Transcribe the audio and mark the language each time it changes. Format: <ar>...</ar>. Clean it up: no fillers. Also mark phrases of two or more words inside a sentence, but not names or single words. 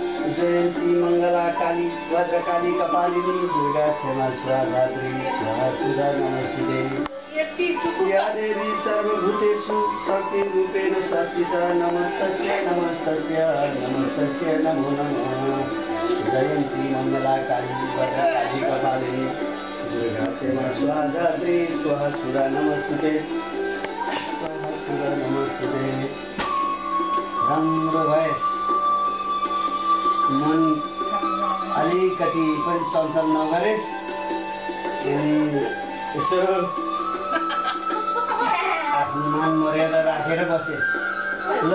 <sa>जयन्ती मङ्गला काली भद्रकाली कपालिनी दुर्गा क्षमा स्वाधात्री स्वाहा सुधा नमस्ते या देवी सर्वभूतेषु शक्तिरूपेण संस्थिता नमस्तस्यै नमस्तस्यै नमस्तस्यै नमो नमः जयन्ती मङ्गला काली भद्रकाली कपालिनी दुर्गा क्षमा स्वाधात्री स्वाहा सुधा नमस्ते स्वाहा सुधा नमस्ते</sa> <ne>राम्रो भएस मन अलिकति पनि चञ्चल नगरेस् अनि यसो आफ्नो मान मर्यादा राखेर बसेस् ल</ne>